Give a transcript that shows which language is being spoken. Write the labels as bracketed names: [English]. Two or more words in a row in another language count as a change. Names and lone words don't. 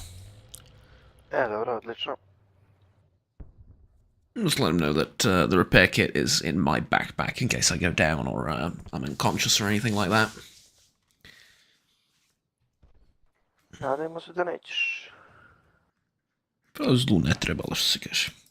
[Serbian] Dobro, odlično. [English] Just let him know that the repair kit is in my backpack in case I go down or I'm unconscious or anything like that. [Serbian] Nadajmo se da nećeš. Pa zlu ne trebalo, što se kaže.